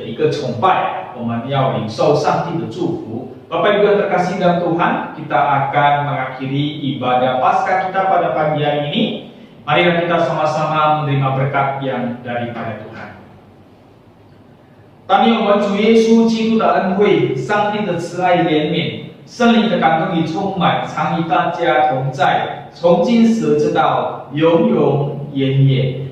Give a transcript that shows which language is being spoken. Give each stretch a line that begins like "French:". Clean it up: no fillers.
Chinese: 崇拜，我们要领受上帝的祝福。
Indonesian: Bapak Ibu yang terkasih dalam Tuhan, kita akan mengakhiri ibadah Paskah kita pada pagi hari ini. Marilah kita sama-sama menerima berkat yang daripada Tuhan。
Chinese: 但愿我们主耶稣基督的恩惠、上帝的慈爱怜悯、圣灵的感动与充满，常与大家同在，从今时直到永永远远。